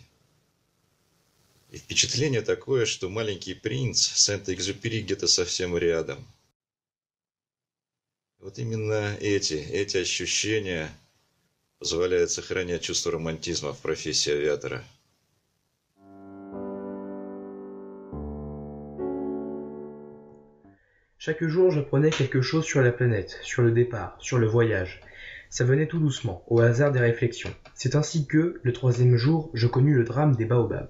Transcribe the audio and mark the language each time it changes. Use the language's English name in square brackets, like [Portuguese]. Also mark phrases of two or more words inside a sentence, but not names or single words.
[Russian] И впечатление такое, что маленький принц Сент-Экзюпери где-то совсем рядом. Вот именно эти ощущения позволяют сохранять чувство романтизма в профессии авиатора. [French] Chaque jour, j'apprenais quelque chose sur la planète, sur le départ, sur le voyage. Ça venait tout doucement, au hasard des réflexions. C'est ainsi que, le troisième jour, je connus le drame des baobabs.